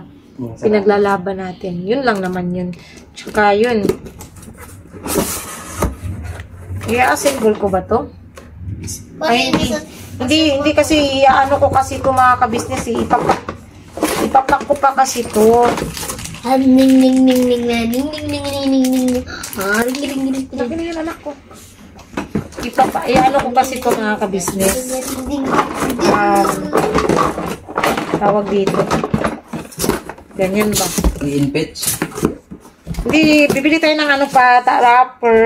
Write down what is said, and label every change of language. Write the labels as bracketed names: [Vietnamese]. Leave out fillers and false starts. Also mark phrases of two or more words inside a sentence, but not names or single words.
[Filipino] Pinaglalaban natin. Yun lang naman yun. Tsaka yun. I-assemble ko ba to? Ay, hindi kasi ano ko kasi ito mga ka-business eh. Ipapak ko pa kasi ito. Ning ning ning ning ning ning ning ning ning ning. Ring ring ring. Lagi na yan anak ko. Ano ko kasi ito mga ka-business. Tawag dito. Ganyan ba? I-inpitch. Hindi, bibili tayo ng ano pa, wrapper.